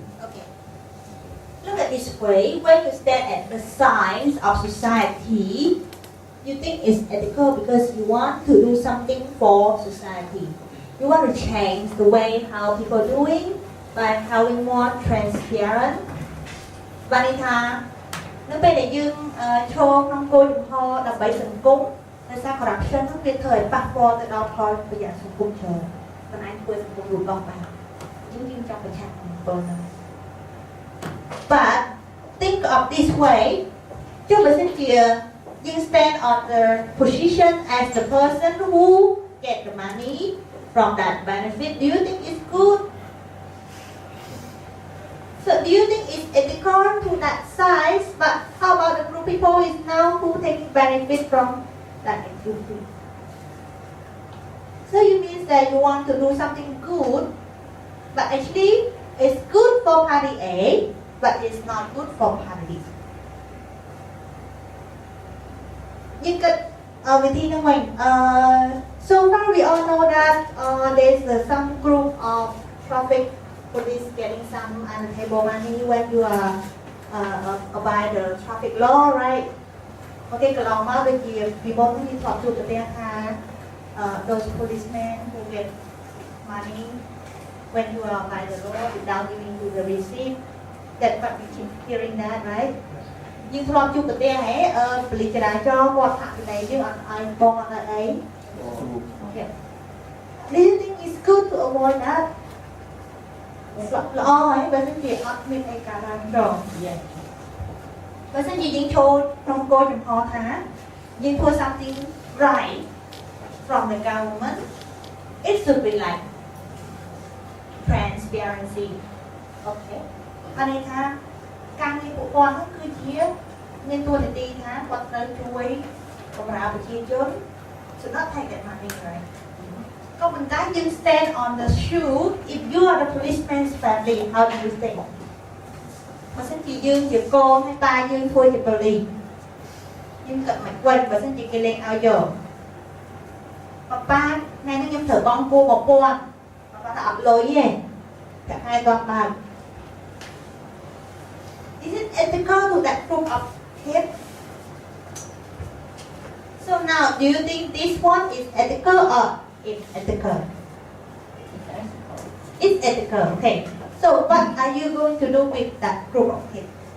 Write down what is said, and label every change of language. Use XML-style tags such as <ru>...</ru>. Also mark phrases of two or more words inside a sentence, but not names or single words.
<en>Okay. Look at this way. When you stand at the signs of society, you think it's ethical because you want to do something for society. You want to change the way how people are doing by having more transparent.</en> <km>បានន័យថានៅពេលដែលយើងចូលក្នុងគោលបំណងដើម្បីសង្គមដោយសារ corruption នោះវាធ្វើឲ្យប៉ះពាល់ទៅដល់ផលប្រយោជន៍សង្គមច្រើនប៉ុន្តែធ្វើសង្គមលូតលាស់បានយើងចង់ប្រឆាំងនឹងពលហ្នឹង</km> <en>But think of this way</en> <km>ចុះបើសិនជាយើង</km> <en>stand on the position as the person who get the money from that benefit, do you think it's good? So do you think it's ethical to that size? But how about the group people is now who taking benefit from that activity? So you mean that you want to do something good, but actually it's good for party A, but it's not good for party B.</en> <km>យើងគិតវិធីហ្នឹងវិញ</km> <en>so far we all know that there's some group of traffic police getting some untable money when you are abide the traffic law, right? Okay,</en> <km>កន្លងមកដូចជាពីមុននេះធ្លាប់ជួបប្រទេសថា</km> <en>those policemen who get money when you are by the law without giving you the receipt, that what we keep hearing that, right?</en> <km>យើងធ្លាប់ជួបប្រទេសហ៎ប៉ូលីសចរាចរណ៍គាត់ថាពីណៃយើងអត់ឲ្យបងអត់ឲ្យអី Okay.</km> <en>Do you think it's good to avoid that?</en> <km>ល្អហើយបើមិនជាអត់មានអីកើតឡើងត្រង់បើមិនជាយើងចូលក្នុងគោលចំហថាយើងធ្វើ</km> <en>something right from the government, it should be like transparency.</en> <km>Okay. អានេះថាការងារពួកគាត់ហ្នឹងគឺជាមានតួនាទីថាគាត់ត្រូវជួយបម្រើប្រជាជន</km> <en>should not take that money, right?</en> <km>ក៏ប៉ុន្តែយើង</km> <en>stand on the shoe if you are the policeman's family, how do you think?</en> <km>បើសិនជាយើងជាកូនហើយតាយើងធ្វើជាប៉ូលីសយើងគិតមិនវិញបើសិនជាគេលេងឲ្យយកប៉ាថ្ងៃនេះខ្ញុំត្រូវបង់គោ1000ប៉ាថាអត់លុយទេតែថ្ងៃគាត់បាន</km> <en>Is it ethical to that group of kids? So now, do you think this one is ethical or unethical? It's ethical, okay. So what are you going to do with that group of kids?</en>